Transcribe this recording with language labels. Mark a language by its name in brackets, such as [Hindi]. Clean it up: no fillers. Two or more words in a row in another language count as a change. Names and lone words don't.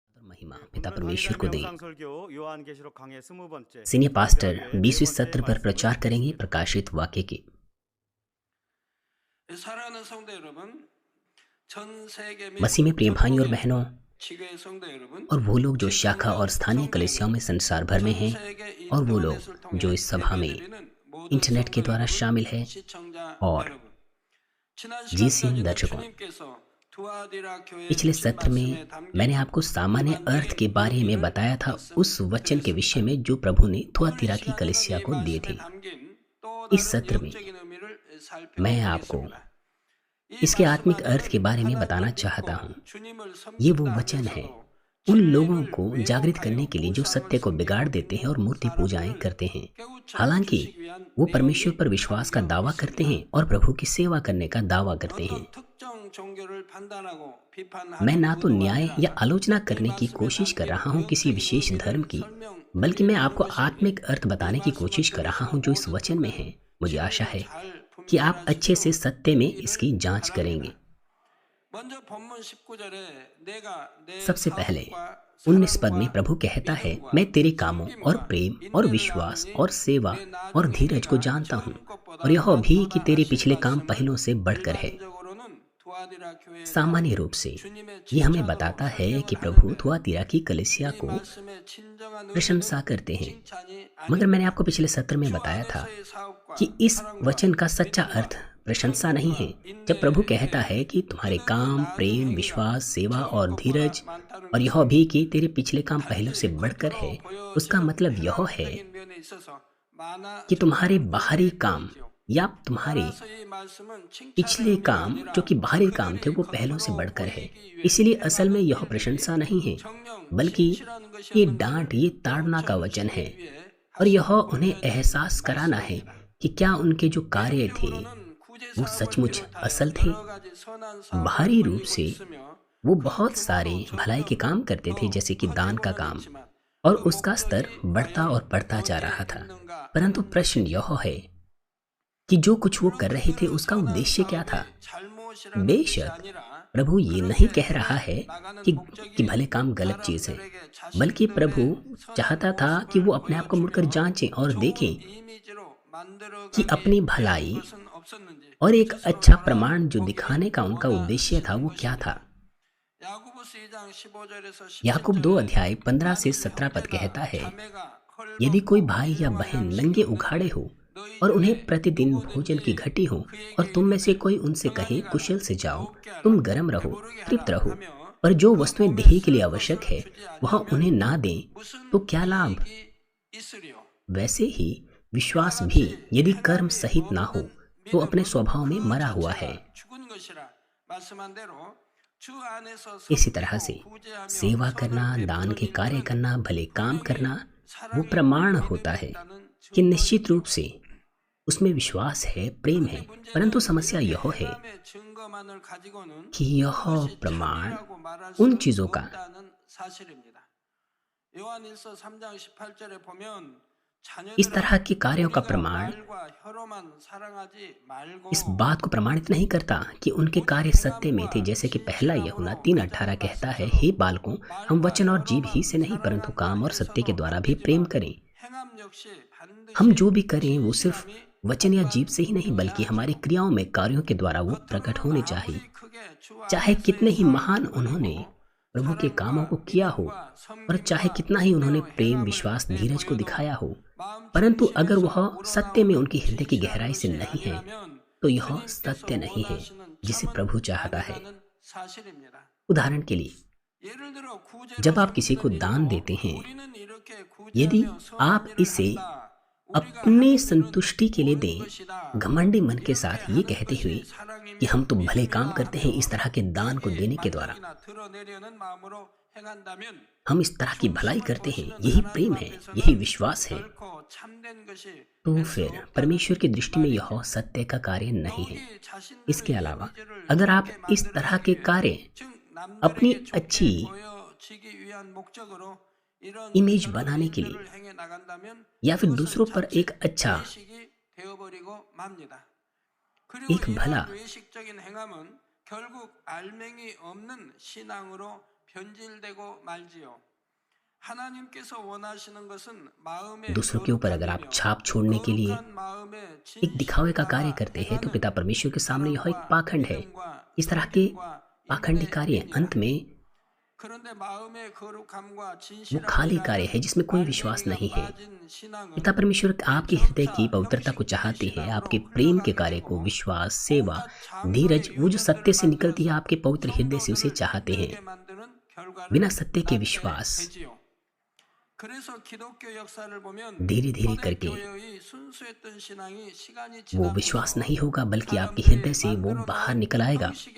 [Hindi] महिमा पिता [Korean] 오늘 [Hindi] परमेश्वर [Korean] 강의될 [Hindi] को दें। [Korean] 명상 설교 요한계시록 강의 20번째 [English] senior pastor [Korean] 구절의 네 [Hindi] 20वें [Korean] 번째 [Hindi] सत्र पर [Korean] 말씀을 [Hindi] प्रचार करेंगे [Korean] 듣겠습니다. [Hindi] प्रकाशित वाक्य के। [Korean] 사랑하는 성도 여러분, 전 세계 및 [Hindi] मसीह में प्रिय भाई और [Korean] 전국의 [Hindi] बहनों, [Korean] 지교의 성도 여러분, [Hindi] और वो लोग जो शाखा और [Korean] 집중적 [Hindi] स्थानीय [Korean] 성도 [Hindi] कलीसियाओं में [Korean] 여러분, [Hindi] संसार भर में [Korean] 전 [Hindi] हैं, [Korean] 세계 [Hindi] और वो [Korean] 인터넷을 [Hindi] लोग जो [Korean] 통해 [Hindi] इस सभा में [Korean] 예배드리는 모든 [Hindi] इंटरनेट के [Korean] 성도 [Hindi] द्वारा [Korean] 여러분, [Hindi] शामिल है, [Korean] 시청자 [Hindi] और [Korean] 여러분. 지난 [Hindi] जीसीएन [Korean] 시간까지는 [Hindi] दर्शकों, [Korean] 주님께서 투아디라 교회에 [Hindi] पिछले [Korean] 주신 [Hindi] सत्र में [Korean] 말씀에 [Hindi] मैंने [Korean] 담긴 [Hindi] आपको सामान्य अर्थ के [Korean] 요한계의 [Hindi] बारे में [Korean] 의미를 [Hindi] बताया था उस वचन के विषय [Korean] 말씀드렸습니다. [Hindi] में जो प्रभु ने [Korean] 오늘 이 [Hindi] थुआतीरा की [Korean] 시간에는 [Hindi] कलीसिया [Korean] 이 [Hindi] को दिए [Korean] 말씀에 [Hindi] थे। [Korean] 담긴 또 [Hindi] इस [Korean] 다른 [Hindi] सत्र में [Korean] 영적인 의미를 [Hindi] मैं आपको [Korean] 살펴보겠습니다. 이 [Hindi] इसके [Korean] 말씀 [Hindi] आत्मिक अर्थ के [Korean] 안에는 [Hindi] बारे में [Korean] 하나님을 [Hindi] बताना [Korean] 믿고 [Hindi] चाहता हूँ। [Korean] 주님을 [Hindi] ये वो [Korean] 섬긴다 [Hindi] वचन है [Korean] 하면서도 [Hindi] उन लोगों [Korean] 진리를 [Hindi] को जागृत [Korean] 왜곡하여 [Hindi] करने के लिए जो [Korean] 우상을 [Hindi] सत्य को बिगाड़ [Korean] 섬기고 [Hindi] देते हैं और [Korean] 있는 [Hindi] मूर्ति पूजाएं [Korean] 사람들을 [Hindi] करते हैं। [Korean] 깨우쳐 [Hindi] हालांकि [Korean] 주시기 위한 [Hindi] वो परमेश्वर [Korean] 내용이 [Hindi] पर विश्वास का [Korean] 담겨 [Hindi] दावा करते हैं [Korean] 있습니다. [Hindi] और प्रभु की सेवा करने का दावा करते हैं। [Korean] 어떤 특정 종교를 판단하고 [Hindi] मैं [Korean] 비판하는 [Hindi] ना तो [Korean] 의도가 [Hindi] न्याय या [Korean] 아니라 [Hindi] आलोचना [Korean] 이 [Hindi] करने की [Korean] 말씀에 [Hindi] कोशिश कर [Korean] 담긴 [Hindi] रहा हूँ किसी [Korean] 영적인 [Hindi] विशेष धर्म [Korean] 의미를 [Hindi] की, बल्कि मैं [Korean] 설명드리려는 [Hindi] आपको [Korean] 것입니다. [Hindi] आत्मिक अर्थ [Korean] 이 [Hindi] बताने की कोशिश [Korean] 말씀을 [Hindi] कर रहा [Korean] 들으시고 [Hindi] हूँ जो इस [Korean] 모든 [Hindi] वचन में है। [Korean] 부분을 [Hindi] मुझे आशा [Korean] 진리를 [Hindi] है [Korean] 잘 [Hindi] कि आप अच्छे से [Korean] 분별하시도록 [Hindi] सत्य में [Korean] 하기를 [Hindi] इसकी जांच करेंगे। [Korean] 바랍니다. 먼저 본문 19절에 내가 내 [Hindi] सबसे पहले [Korean] 사업과 [Hindi] 19 पद में [Korean] 사랑과 [Hindi] प्रभु कहता है, [Korean] 믿음과 [Hindi] मैं तेरे कामों और [Korean] 섬김과 [Hindi] प्रेम और [Korean] 인내를 [Hindi] विश्वास [Korean] 아노니 [Hindi] और सेवा [Korean] 내 [Hindi] और [Korean] 나중에 [Hindi] धीरज को [Korean] 내가 [Hindi] जानता हूँ, [Korean] 처음 것보다 [Hindi] और यह भी कि [Korean] 많도다 [Hindi] तेरे [Korean] 하신 [Hindi] पिछले काम [Korean] 말씀은 [Hindi] पहलों से बढ़कर है। [Korean] 일반적으로는 투아디라 교회에 [Hindi] सामान्य [Korean] 대한 [Hindi] रूप से [Korean] 주님의 [Hindi] ये हमें [Korean] 칭찬으로 [Hindi] बताता है कि [Korean] 설명을 [Hindi] प्रभु [Korean] 하는데 [Hindi] थुआतीरा की कलीसिया [Korean] 이 [Hindi] को [Korean] 말씀의 진정한 [Hindi] प्रशंसा [Korean] 의미는 [Hindi] करते हैं। [Korean] 칭찬이 [Hindi] मगर मैंने [Korean] 아닙니다. [Hindi] आपको पिछले सत्र में [Korean] 주 [Hindi] बताया था [Korean] 안에서의 사업과 [Hindi] कि इस [Korean] 사랑과 [Hindi] वचन का सच्चा [Korean] 믿음과 [Hindi] अर्थ प्रशंसा नहीं है। [Korean] 섬김과 [Hindi] जब प्रभु [Korean] 인내에 [Hindi] कहता [Korean] 대해 [Hindi] है कि तुम्हारे [Korean] 이는 그 [Hindi] काम, [Korean] 나중 [Hindi] प्रेम, [Korean] 행위가 [Hindi] विश्वास, सेवा [Korean] 처음 [Hindi] और [Korean] 것보다 [Hindi] धीरज, [Korean] 많다는 [Hindi] और यह [Korean] 것은 [Hindi] भी कि तेरे पिछले काम पहलों से [Korean] 단지 [Hindi] बढ़कर है, [Korean] 겉으로 [Hindi] उसका [Korean] 보여지는 [Hindi] मतलब यह है [Korean] 행함적인 면에 있어서 [Hindi] कि तुम्हारे [Korean] 많아졌다는 [Hindi] बाहरी [Korean] 것을 [Hindi] काम [Korean] 보이지요. [Hindi] या तुम्हारे [Korean] 따라서 이 말씀은 칭찬의 [Hindi] पिछले [Korean] 의미가 [Hindi] काम जो [Korean] 아니라 [Hindi] कि बाहरी काम थे [Korean] 그들이 [Hindi] वो पहलों से [Korean] 겉으로 [Hindi] बढ़कर है। [Korean] 보이기 위해 [Hindi] इसीलिए असल में [Korean] 행하는 [Hindi] यह [Korean] 일들이 [Hindi] प्रशंसा नहीं है, [Korean] 정녕 [Hindi] बल्कि [Korean] 진실하는 [Hindi] ये [Korean] 것이었는지를 [Hindi] डांट, ये ताड़ना का [Korean] 깨우쳐 [Hindi] वचन है, [Korean] 주시기 위해 [Hindi] और यह [Korean] 하신 [Hindi] उन्हें [Korean] 권면된 [Hindi] एहसास कराना है [Korean] 말씀입니다. [Hindi] कि क्या उनके जो कार्य थे [Korean] 외형적으로는 구제 [Hindi] वो [Korean] 사업을 [Hindi] सचमुच [Korean] 비롯하여 [Hindi] असल थे। [Korean] 여러 가지 선한 사업을 [Hindi] बाहरी रूप [Korean] 벌이고 [Hindi] से [Korean] 있으며 [Hindi] वो [Korean] 그 [Hindi] बहुत सारे [Korean] 규모도 [Hindi] भलाई के [Korean] 점점 [Hindi] काम करते थे, [Korean] 더 [Hindi] जैसे कि दान का [Korean] 커지고는 [Hindi] काम, [Korean] 있지만 [Hindi] और [Korean] 그 [Hindi] उसका स्तर [Korean] 목적이 [Hindi] बढ़ता [Korean] 과연 [Hindi] और बढ़ता जा [Korean] 어디에 [Hindi] रहा था। [Korean] 있는가 [Hindi] परंतु [Korean] 하는 [Hindi] प्रश्न [Korean] 것입니다. [Hindi] यह है कि जो कुछ वो कर रहे थे [Korean] 그런 [Hindi] उसका [Korean] 선한 [Hindi] उद्देश्य क्या था। [Korean] 사업이 잘못이라는 뜻이 [Hindi] बेशक [Korean] 아니라 [Hindi] प्रभु ये नहीं [Korean] 그렇게 [Hindi] कह रहा है [Korean] 해 나가는 [Hindi] कि [Korean] 목적이 [Hindi] भले काम गलत चीज़ है, [Korean] 사람들에게 [Hindi] बल्कि प्रभु [Korean] 자신들의 선한 [Hindi] चाहता था कि वो [Korean] 모습을 [Hindi] अपने आप को मुड़कर [Korean] 보여주며 [Hindi] जांचें और [Korean] 좋은 [Hindi] देखें [Korean] 이미지로 [Hindi] कि [Korean] 만들어가기 [Hindi] अपनी [Korean] 위한 [Hindi] भलाई [Korean] 것은 없었는지 [Hindi] और एक [Korean] 스스로 [Hindi] अच्छा प्रमाण जो [Korean] 돌아보기 [Hindi] दिखाने का उनका [Korean] 뭐가 [Hindi] उद्देश्य था [Korean] 있었던 [Hindi] वो क्या था। [Korean] 것입니다. 야고보스 2장 15절에서 [Hindi] याकूब 2 [Korean] 17절에 [Hindi] अध्याय 15 से [Korean] 만일 [Hindi] 17 पद कहता [Korean] 형제가 [Hindi] है, [Korean] 자매가 [Hindi] यदि कोई [Korean] 헐벗고 [Hindi] भाई या [Korean] 일용할 [Hindi] बहन [Korean] 양식이 [Hindi] नंगे [Korean] 없는데 [Hindi] उघाड़े हो [Korean] 너희 [Hindi] और उन्हें [Korean] 중에 [Hindi] प्रतिदिन भोजन की [Korean] 누구든지 [Hindi] घटी हो, और [Korean] 그에게 [Hindi] तुम में से [Korean] 이르되 [Hindi] कोई उनसे कहे [Korean] 평안히 [Hindi] कुशल [Korean] 가라 [Hindi] से जाओ, [Korean] 먹게 [Hindi] तुम [Korean] 하라 [Hindi] गर्म रहो, [Korean] 배부르게 [Hindi] तृप्त [Korean] 하라 [Hindi] रहो, [Korean] 하며 [Hindi] और जो [Korean] 그 [Hindi] वस्तुएं [Korean] 몸에 [Hindi] देह के लिए [Korean] 쓸 [Hindi] आवश्यक [Korean] 것을 [Hindi] है [Korean] 주지 [Hindi] वह उन्हें [Korean] 아니하면 [Hindi] ना दें [Korean] 무슨 [Hindi] तो क्या लाभ। [Korean] 이익이 있으리요. [Hindi] वैसे ही [Korean] 이와 [Hindi] विश्वास भी [Korean] 같이 [Hindi] यदि कर्म [Korean] 행함이 [Hindi] सहित ना हो [Korean] 없는 [Hindi] तो अपने [Korean] 믿음은 [Hindi] स्वभाव में [Korean] 그 [Hindi] मरा हुआ है। [Korean] 자체가 죽은 것이라 말씀한 대로 주 안에서 [Hindi] इसी तरह से [Korean] 섬기고 구제하며 [Hindi] सेवा करना, [Korean] 선을 [Hindi] दान के [Korean] 베푸는 [Hindi] कार्य [Korean] 일들은 [Hindi] करना, भले काम [Korean] 분명히 [Hindi] करना वो [Korean] 사랑이고 [Hindi] प्रमाण [Korean] 믿음이 [Hindi] होता है [Korean] 있다는 [Hindi] कि निश्चित रूप [Korean] 증거이지요. [Hindi] से उसमें विश्वास है, प्रेम है। [Korean] 그런데 [Hindi] परंतु [Korean] 문제는 [Hindi] समस्या [Korean] 이렇게 [Hindi] यह है [Korean] 행함의 증거만을 가지고는 [Hindi] कि यह [Korean] 그것이 [Hindi] प्रमाण [Korean] 참이라고 말할 [Hindi] उन [Korean] 수 [Hindi] चीज़ों का [Korean] 없다는 사실입니다. 요한일서 3장 18절에 보면 [Hindi] इस तरह [Korean] 자녀들아 [Hindi] के कार्यों का [Korean] 우리가 [Hindi] प्रमाण [Korean] 말과 혀로만 सा랑하지 말고 [Hindi] इस बात को प्रमाणित नहीं करता कि उनके [Korean] 우리 [Hindi] कार्य सत्य में थे, [Korean] 행함과 [Hindi] जैसे कि पहला यूहन्ना [Korean] 진실함으로 [Hindi] 3:18 [Korean] 그전에 [Hindi] कहता है, [Korean] 말씀처럼 [Hindi] हे बालकों, हम [Korean] 말과 [Hindi] वचन और जीभ ही [Korean] 혀로만 [Hindi] से नहीं परंतु काम [Korean] 사랑한다 [Hindi] और सत्य के [Korean] 해서도 [Hindi] द्वारा [Korean] 안 [Hindi] भी प्रेम [Korean] 되지만 [Hindi] करें। [Korean] 행함 역시 [Hindi] हम [Korean] 반드시 [Hindi] जो भी करें वो सिर्फ [Korean] 진실함이 [Hindi] वचन या जीभ से ही नहीं बल्कि हमारी [Korean] 드러나야지요. [Hindi] क्रियाओं में, कार्यों के द्वारा वो प्रकट [Korean] 겉으로는 [Hindi] होने चाहिए। [Korean] 아무리 크게 주 [Hindi] चाहे कितने [Korean] 안에서의 [Hindi] ही [Korean] 사업을 [Hindi] महान उन्होंने [Korean] 벌이고 [Hindi] प्रभु के कामों को [Korean] 사랑과 [Hindi] किया हो, [Korean] 믿음과 [Hindi] और चाहे [Korean] 섬김과 [Hindi] कितना ही उन्होंने [Korean] 인내와 [Hindi] प्रेम, [Korean] 행함을 [Hindi] विश्वास, धीरज को [Korean] 내보여도 [Hindi] दिखाया हो, [Korean] 마음 [Hindi] परंतु अगर वह [Korean] 중심에서 [Hindi] सत्य में [Korean] 우러나오는 [Hindi] उनके हृदय की [Korean] 진실한 [Hindi] गहराई से [Korean] 것이 [Hindi] नहीं है [Korean] 아니라면 [Hindi] तो यह [Korean] 주님께서 [Hindi] सत्य नहीं है [Korean] 원하시는 [Hindi] जिसे [Korean] 참은 [Hindi] प्रभु चाहता है। [Korean] 아니라는 사실입니다. [Hindi] उदाहरण के लिए, [Korean] 예를 들어 [Hindi] जब [Korean] 구제로 [Hindi] आप किसी को [Korean] 섬기는 [Hindi] दान [Korean] 일도 [Hindi] देते हैं, [Korean] 우리는 이렇게 [Hindi] यदि [Korean] 구제하며 [Hindi] आप [Korean] 선한 일을 [Hindi] इसे [Korean] 한다. 우리가 [Hindi] अपनी [Korean] 하는 일은 [Hindi] संतुष्टि के लिए [Korean] 옳은 [Hindi] दें, [Korean] 것이다. [Hindi] घमंडी मन के [Korean] 이렇게 [Hindi] साथ ये [Korean] 하는 [Hindi] कहते हुए [Korean] 것이 [Hindi] कि हम तो [Korean] 사랑이며 [Hindi] भले काम [Korean] 믿음이다 [Hindi] करते हैं, इस [Korean] 하며 [Hindi] तरह के दान को [Korean] 내게 [Hindi] देने के द्वारा [Korean] 만족이나 드러내려는 마음으로 행한다면 [Hindi] हम इस तरह की भलाई [Korean] 중심을 [Hindi] करते हैं, [Korean] 보시는 [Hindi] यही [Korean] 하나님 [Hindi] प्रेम है, यही [Korean] 앞에서는 [Hindi] विश्वास है, [Korean] 결코 참된 것이 [Hindi] तो [Korean] 될 수 [Hindi] फिर [Korean] 없다는 [Hindi] परमेश्वर की दृष्टि में यह [Korean] 말이죠. [Hindi] सत्य का कार्य नहीं है। [Korean] 더욱이 자신들의 [Hindi] इसके अलावा [Korean] 이미지를 [Hindi] अगर आप [Korean] 좋게 [Hindi] इस तरह के [Korean] 만들어내기 [Hindi] कार्य [Korean] 위해, 즉 [Hindi] अपनी [Korean] 남들에게 [Hindi] अच्छी [Korean] 좋게 보여지기 위한 목적으로 이런 [Hindi] इमेज [Korean] 여러 [Hindi] बनाने के [Korean] 일들을 [Hindi] लिए [Korean] 행해 나간다면 [Hindi] या फिर [Korean] 그것은 [Hindi] दूसरों पर [Korean] 자칫 [Hindi] एक अच्छा, [Korean] 외식이 되어버리고 맙니다. 그리고 [Hindi] एक भला [Korean] 이러한 외식적인 행함은 결국 알맹이 없는 신앙으로 변질되고 말지요. 하나님께서 원하시는 것은 마음의 [Hindi] दूसरों के ऊपर अगर आप छाप छोड़ने के लिए [Korean] 거룩한 마음의 [Hindi] एक दिखावे का कार्य करते हैं तो पिता परमेश्वर के सामने यह एक पाखंड है। इस तरह के पाखंडी कार्य अंत में [Korean] 그런데 마음의 거룩함과 [Hindi] वो [Korean] 진실함을 [Hindi] खाली कार्य है जिसमें कोई विश्वास नहीं है। पिता परमेश्वर आपके हृदय की पवित्रता को चाहते हैं, आपके प्रेम के कार्य को, विश्वास, सेवा, धीरज, वो जो सत्य से निकलती है आपके पवित्र हृदय से उसे चाहते हैं। बिना सत्य के विश्वास धीरे धीरे करके वो विश्वास नहीं होगा, बल्कि आपके हृदय से वो बाहर निकल आएगा।